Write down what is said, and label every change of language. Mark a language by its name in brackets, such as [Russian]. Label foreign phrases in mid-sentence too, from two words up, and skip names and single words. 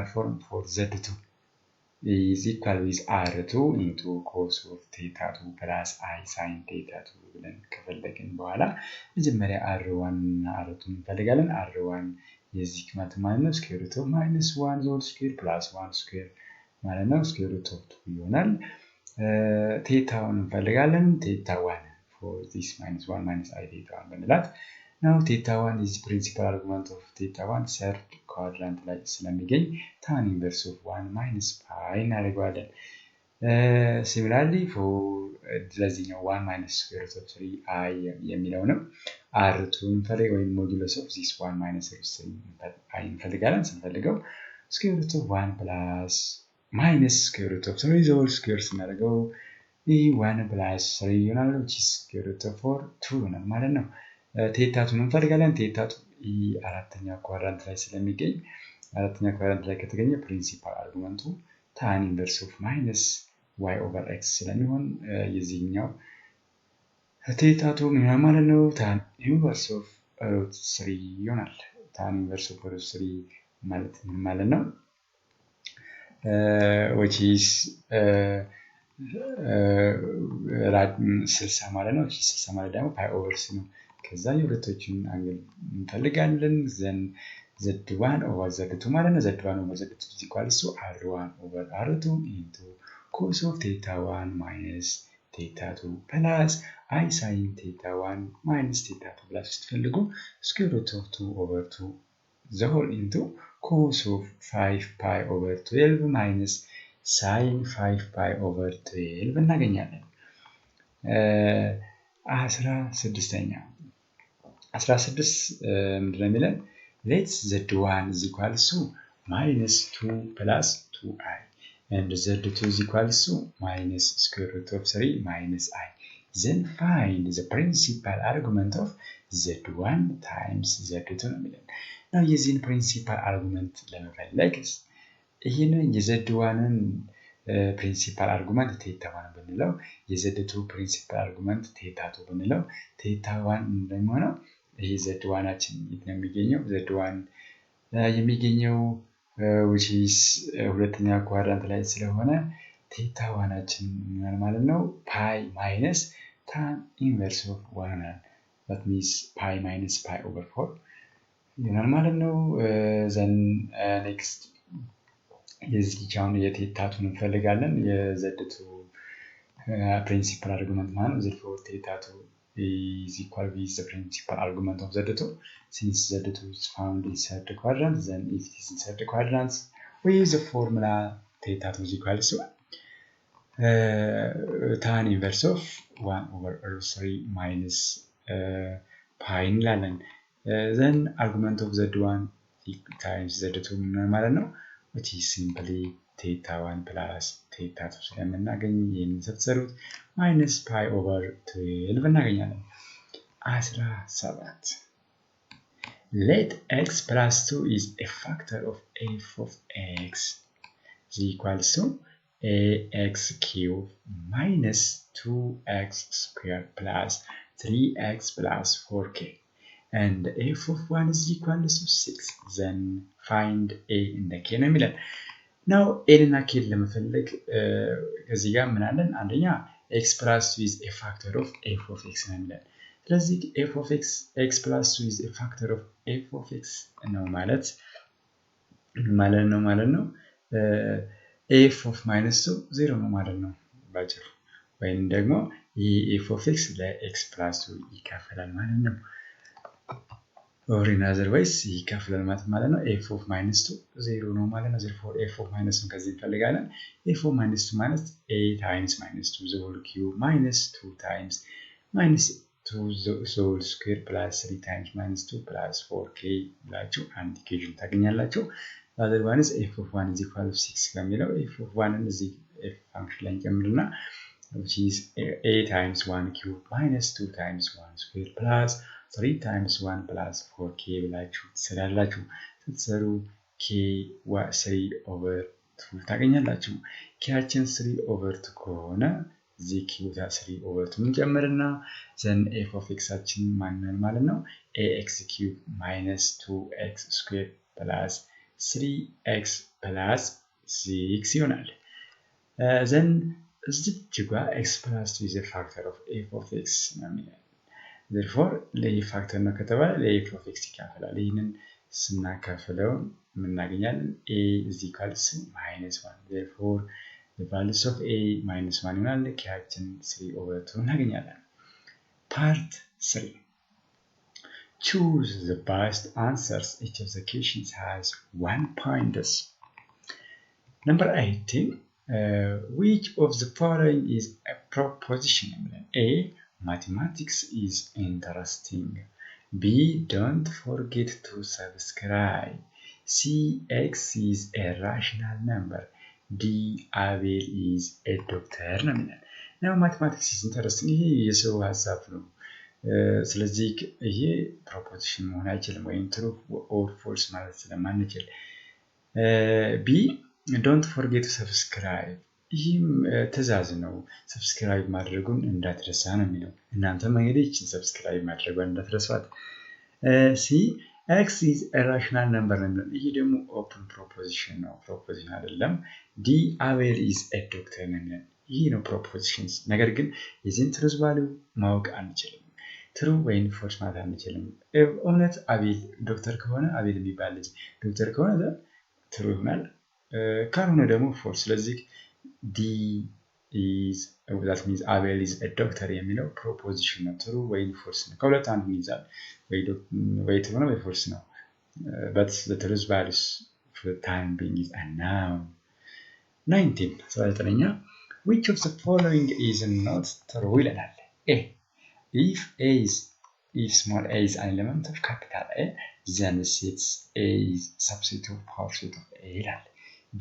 [English] form for z2 is equal with r2 into cos of theta 2 plus I sin theta 2 [Amharic] ብለን ከፈለግን በኋላ መጀመሪያ r1 እና r2 እንፈልጋለን r1 የዚህ ቅመት ማለት ነው [English] square root of -1 whole square plus 1 square [Amharic] ማለት ነው [English] square root of 2 ይሆናል theta1 እንፈልጋለን theta 1 for this -1 minus I theta 1 ብንላት now theta 1 is principal argument of theta 1 third quadrant [Amharic] ላይ ስለሚገኝ [English] tan inverse of 1 minus pi እናደርገዋለን similarly for ለዚህኛው 1 minus square root of 3i [Amharic] የሚለው ነው [English] r2 [Amharic] እንፈልግ ወይም [English] modulus of this 1 minus root 3i [Amharic] እንፈልጋለን ስንፈልገው [English] square root of 1 plus minus square root of 3 the whole square ስናደርገው 1 plus 3 ይሆናል which is square root of 4 2 [Amharic] ነው ማለት ነው [English] theta 2 እንፈልጋለን theta 2 [Amharic] አራተኛ ኳድራንት ላይ ስለሚገኝ አራተኛ ኳድራንት ላይ ከተገኘ ፕሪንሲፓል አርጉመንቱ [English] tan inverse of minus y over x [Amharic] ስለሚሆን የዚህኛው [English] theta 2 [Amharic] ምን ማለት ነው [English] tan inverse of root 3 ይሆናል tan inverse of root 3 [Amharic] ማለት ምን ማለት ነው [English] which is [Amharic] 60 ማለት ነው 60 ማለት ደግሞ [English] pi over c [Amharic] ነው ከዛ የሁለቶችን አንግል እንፈልጋለን ዘን [English] z1 over z2 ማለት ነው z1 over z2 is equal to r1 over r2 into cos of theta 1 minus theta 2 plus I sin theta 1 minus theta 2 [Amharic] ብላችሁ ስትፈልጉ [English] square root of 2 over 2 the whole into cos of 5 pi over 12 minus sin 5 pi over 12 እናገኛለን 16ኛ 16 [Amharic] ምንድነው የሚለን [English] let z1 is equal to minus 2 plus 2i and z2 is equal to minus square root of 3 minus I then find the principal argument of z1 times z2 [Amharic] ነው የሚለን [English] now የዚህን principal argument [Amharic] ለመፈለግ ይሄንን የz1ን [English] principal argument theta 1 [Amharic] ብንለው የz2 [English] principal argument theta 2 ብንለው theta 1 [Amharic] እንደሚሆነው ይሄ z1አችን የት ነው የሚገኘው z1 የሚገኘው [English] which is [Amharic] ሁለተኛ ኳድራንት ላይ ስለሆነ theta 1አችን ምን ማለት ነው [English] pi minus tan inverse of 1 that means pi minus pi over [Amharic] 4 ይሆናል ማለት ነው [English] then next [Amharic] የዚህኛውን የtheta 2 እንፈልጋለን የz2 [English] principal argument [Amharic] ማለት ነው therefore [English] theta 2 is equal with the principal argument of z2 since z2 is found in third quadrant then if it is in third quadrant we use the formula theta 2 is equal to tan inverse of 1/√3 minus pi እንላለን። then argument of z1 times z2 [Amharic] ምን ማለት ነው? [English] which is simply theta 1 plus theta 2 [Amharic] ስለምናገኝ ይህንን ስትሰሩት [English] minus pi over 12 እናገኛለን። 17 let x plus 2 is a factor of f of x is equals to ax cubed minus 2x squared plus 3x plus 4k and f of 1 is equals to 6 then find a in the k [Amharic] ነው የሚለን። [English] now a እና k [Amharic] ለመፈለግ ከዚህ ጋር ምን አለን? [English] አንደኛ x plus 2 is a factor of f of x [Amharic] ነው የሚለን። ስለዚህ [English] f of x x plus 2 is a factor of f of x [Amharic] ነው ማለት ነው [English] f of minus 2 0 [Amharic] ነው ማለት ነው ባጭሩ። ወይም ደግሞ ይህ [English] f of x ለx plus 2 [Amharic] ይካፈላል ማለት ነው። [English] or in other ways [Amharic] ይካፈላል ማለት ነው [English] f of minus 2 0 [Amharic] ነው ማለት ነው። [English] therefore f of minus 2 [Amharic] ከዚህ እንፈልጋለን። [English] f of minus 2 ማለት a times minus 2 the whole cube minus 2 times minus 2 the whole square plus 3 times minus 2 plus 4k [Amharic] ብላችሁ አንድ ኢኩዌሽን ታገኛላችሁ። [English] other one is f of 1 is equal to 6 ከሚለው f of 1 እዚህ f function [Amharic] ላይ እንጨምርና [English] which is a times 1 cube minus 2 times 1 square plus 3 times 1 plus 4k [Amharic] ብላችሁ ትሰራላችሁ። ስትሰሩ [English] k 3 over 2 [Amharic] ታገኛላችሁ። kያችን [English] 3 over 2 [Amharic] ከሆነ እዚህ [English] q 3 over 2 እንጨምርና then f of x አችን [Amharic] ማንን ማለት ነው [English] ax cube minus 2x square plus 3x plus 6 ይሆናል። then እዚህ ጋር x plus 2 is a factor of f of x [Amharic] ነው የሚለን። [English] therefore [Amharic] ለይህ ፋክተር ነው ከተባለ ለf [English] of x [Amharic] ይካፈላል። ይህንን ስናካፍለው ምናገኛለን [English] a is equals to -1 therefore the values of a -1 [Amharic] ይሆናል። kያችን [English] 3 over 2 እናገኛለን። part 3 choose the best answers. Each of the questions has 1 point. Number 18 which of the following is a proposition? A. Mathematics is interesting. B. Don't forget to subscribe. C. X is a rational number. D. Abel is a doctor. Now mathematics is interesting. [Amharic] ይሄ የሰው ሐሳብ ነው። ስለዚህ ይሄ ፕሮፖዚሽን መሆን አይችልም ወይም [English] true or false [Amharic] ማለት ስለማንችል B. [English] Don't forget to subscribe. [Amharic] ይህም ትዕዛዝ ነው። ሰብስክራይብ ማድረጉን እንዳትረሳ ነው የሚለው። እናንተም እንግዲህ እቺን ሰብስክራይብ ማድረጓን እንዳትረሷት። C. [English] X is a rational number [Amharic] ነው የሚለው። ይሄ ደግሞ [English] open proposition [Amharic] ነው፣ ፕሮፖዚሽን አይደለም። D. [English] Abel is a doctor [Amharic] ነው የሚለው። ይሄ ነው ፕሮፖዚሽንስ። ነገር ግን የዚህን [English] truth value [Amharic] ማወቅ አንችልም። ትሩ ወይም ፎልስ ማለት አንችልም። እውነት አቤል ዶክተር ከሆነ አቤል የሚባል ልጅ ዶክተር ከሆነ ትሩ ይሆናል፣ ካልሆነ ደግሞ ፎልስ። ስለዚህ [English] D is that means Abel is a doctor [Amharic] የሚለው ፕሮፖዚሽን ነው። ትሩ ወይም ፎልስ ነው። ከሁለት አንዱ ይይዛል፣ ወይ ትሩ ነው ወይ ፎልስ ነው። [English] but the truth values for the time being is unknown. 19 19ኛ which of the following is not true ይለናል። A. if small a is an element of capital A, then set A is subset of power set of A ይላል። B.